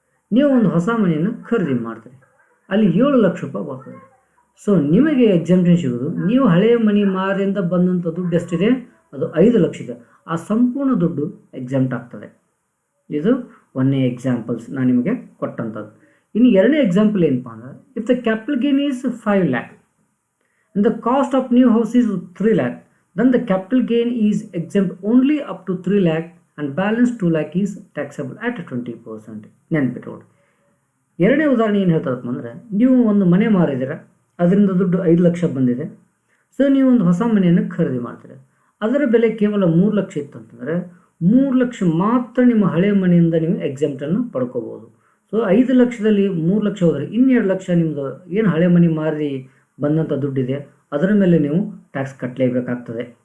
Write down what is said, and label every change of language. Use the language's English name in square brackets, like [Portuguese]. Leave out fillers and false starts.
[Kannada] ನೀವು ಒಂದು ಹೊಸ ಮನೆಯನ್ನು ಖರೀದಿ ಮಾಡ್ತೀರಿ, ಅಲ್ಲಿ 7 ಲಕ್ಷ ರೂಪಾಯಿ ಬರ್ತದೆ. ಸೊ ನಿಮಗೆ ಎಕ್ಸೆಂಪ್ಷನ್ ಸಿಗೋದು, ನೀವು ಹಳೆಯ ಮನೆ ಮಾರಿಂದ ಬಂದಂಥ ದುಡ್ಡು ಎಷ್ಟಿದೆ ಅದು 5 ಲಕ್ಷ ಇದೆ, ಆ ಸಂಪೂರ್ಣ ದುಡ್ಡು ಎಕ್ಸೆಂಪ್ಟ್ ಆಗ್ತದೆ. ಇದು 1ನೇ ಎಕ್ಸಾಂಪಲ್ಸ್ ನಾನು ನಿಮಗೆ ಕೊಟ್ಟಂಥದ್ದು. ಇನ್ನು 2ನೇ ಎಕ್ಸಾಂಪಲ್ ಏನಪ್ಪ ಅಂದರೆ, [English] If the capital gain is 5 lakh and the cost of new house is 3 lakh, then the capital gain is exempt only up to 3 lakh and balance 2 lakh is taxable at 20%. [Kannada] ನೆನ್ಪಿಟ್ಕೊಳ್ಳಿ. 2ನೇ ಉದಾಹರಣೆ ಏನು ಹೇಳ್ತದಪ್ಪ ಅಂದರೆ, ನೀವು ಒಂದು ಮನೆ ಮಾರಿದ್ದೀರ, ಅದರಿಂದ ದುಡ್ಡು 5 ಲಕ್ಷ ಬಂದಿದೆ. ಸೊ ನೀವು ಒಂದು ಹೊಸ ಮನೆಯನ್ನು ಖರೀದಿ ಮಾಡ್ತೀರ, ಅದರ ಬೆಲೆ ಕೇವಲ 3 ಲಕ್ಷ ಇತ್ತು ಅಂತಂದರೆ 3 ಲಕ್ಷ ಮಾತ್ರ ನಿಮ್ಮ ಹಳೆಯ ಮನೆಯಿಂದ ನೀವು ಎಕ್ಸೆಂಪ್ಟನ್ನು ಪಡ್ಕೋಬೋದು. ಸೊ 5 ಲಕ್ಷದಲ್ಲಿ 3 ಲಕ್ಷ ಹೋದರೆ ಇನ್ನು 2 ಲಕ್ಷ ನಿಮ್ಮದು ಏನು ಹಳೆ ಮನೆ ಮಾರಿ ಬಂದಂಥ ದುಡ್ಡಿದೆ ಅದರ ಮೇಲೆ ನೀವು ಟ್ಯಾಕ್ಸ್ ಕಟ್ಟಲೇಬೇಕಾಗ್ತದೆ.